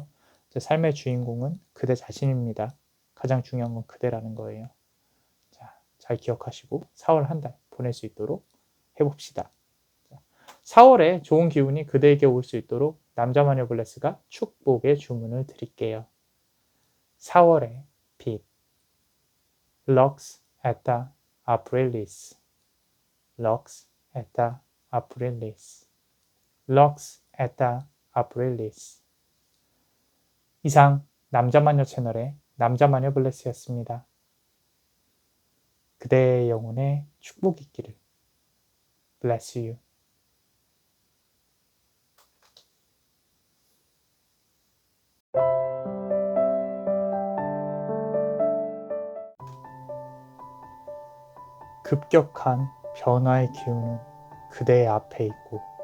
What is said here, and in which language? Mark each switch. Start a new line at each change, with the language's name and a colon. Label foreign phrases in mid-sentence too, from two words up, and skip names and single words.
Korean: 자, 삶의 주인공은 그대 자신입니다. 가장 중요한 건 그대라는 거예요. 자, 잘 기억하시고 4월 한 달 보낼 수 있도록 해봅시다. 4월에 좋은 기운이 그대에게 올 수 있도록 남자마녀 블레스가 축복의 주문을 드릴게요. 4월의 빛
Latin: Lux et Aprilis Lux et Aprilis Lux et Aprilis.
Korean: 이상 남자마녀 채널의 남자마녀 블레스였습니다. 그대의 영혼에 축복이 있기를.
English: Bless you.
Korean: 급격한 변화의 기운은 그대의 앞에 있고